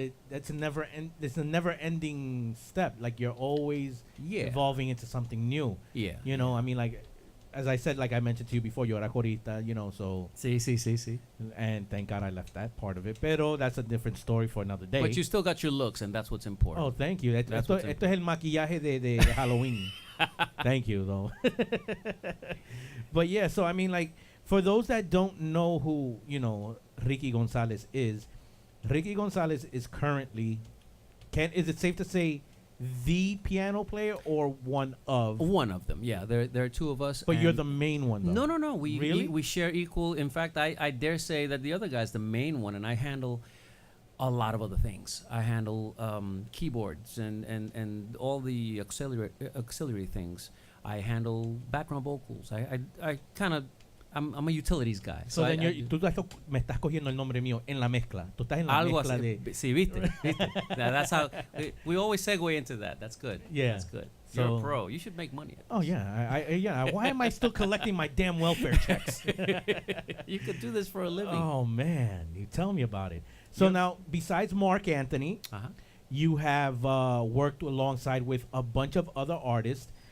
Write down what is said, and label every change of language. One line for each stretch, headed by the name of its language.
English: That's a never-ending step. Like you're always evolving into something new. Yeah. As I said, like I mentioned to you before,
Spanish: yo era corista, so... Sí.
English: And thank God I left that part of it. Pero that's a different story for another day. But you still got your looks, and that's what's important. Oh, thank you.
Spanish: Esto es el maquillaje de Halloween.
English: Thank you, though. But yeah, so for those that don't know who, Ricky Gonzalez is, Ricky Gonzalez is currently... Is it safe to say... the piano player or one of them? Yeah, there are two of us. But you're the main one, though. No. We share equal. In fact, I dare say that the other guy's the main one, and I handle a lot of other things. I handle keyboards and all the auxiliary things. I handle background vocals. I kind of. I'm a utilities guy. So then
Spanish: me estás cogiendo el nombre mío en la mezcla. Tú estás en la mezcla de... Sí, viste.
English: That's how... We always segue into that. That's good. Yeah. That's good. So, you're a pro. You should make money at this. Oh, yeah. Why am I still collecting my damn welfare checks? You could do this for a living. Oh, man. You tell me about it. So now, besides Mark Anthony, you have worked alongside with a bunch of other artists.